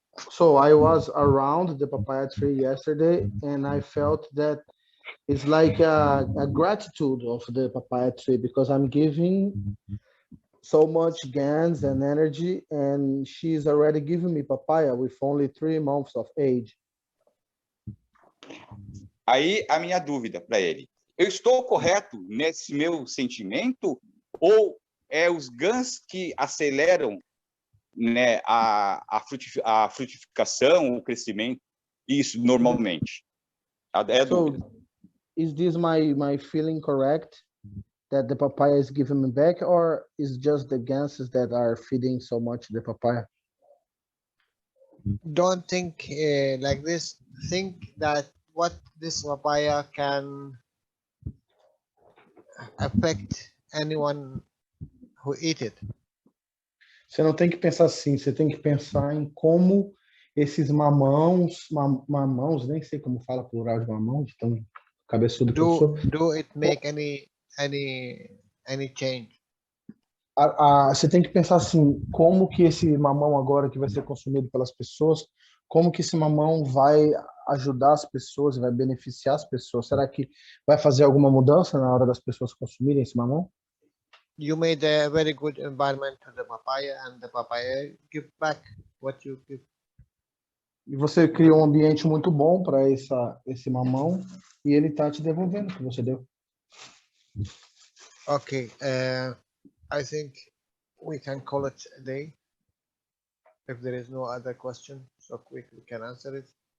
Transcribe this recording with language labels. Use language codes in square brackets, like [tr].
[en] So I was around the papaya tree yesterday, and I felt that it's like a gratitude of the papaya tree, because I'm giving so much GANs and energy, and she's already giving me papaya with only 3 months of age. [pt] Aí a minha dúvida para ele: eu estou correto nesse meu sentimento, ou é os GANs que aceleram, né, a frutificação, o crescimento, isso normalmente? [en] So, is this my feeling correct, that the papaya is giving me back, or is just the ganses that are feeding so much the papaya? Don't think like this. Think that what this papaya can affect anyone who eat it. [pt] Você não tem que pensar assim, você tem que pensar em como esses mamãos, nem sei como fala plural de mamão, de tão cabeçudo que eu sou. [en] Do it make any change? [pt] Você tem que pensar assim, como que esse mamão agora que vai ser consumido pelas pessoas, como que esse mamão vai ajudar as pessoas, vai beneficiar as pessoas? Será que vai fazer alguma mudança na hora das pessoas consumirem esse mamão? [en] You made a very good environment to the papaya, and the papaya give back what you give. [pt] E você criou um ambiente muito bom para esse mamão e ele tá te devolvendo o que você deu. [en] Okay, I think we can call it a day. If there is no other question, so quick we can answer it.